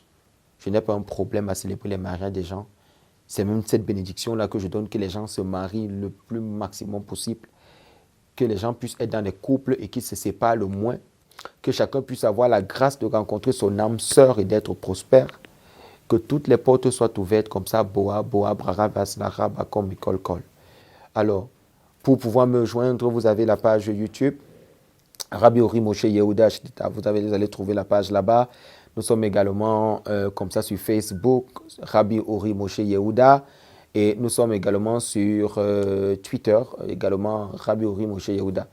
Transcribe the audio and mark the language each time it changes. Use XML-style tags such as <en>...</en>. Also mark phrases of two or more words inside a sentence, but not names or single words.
<fr>Je n'ai pas un problème à célébrer les mariages des gens. C'est même cette bénédiction-là que je donne, que les gens se marient le plus maximum possible. Que les gens puissent être dans des couples et qu'ils se séparent le moins. Que chacun puisse avoir la grâce de rencontrer son âme sœur et d'être prospère. Que toutes les portes soient ouvertes comme ça. Boa, boa, brara, vaslara, bakom, mikol, kol. Alors, pour pouvoir me joindre, vous avez la page YouTube. Rabbi Ori Moshe Yehuda, vous allez trouver la page là-bas. Nous sommes également comme ça sur Facebook, Rabbi Ori Moshe Yehuda. Et nous sommes également sur Twitter, également Rabbi Ori Moshe Yehuda.</fr>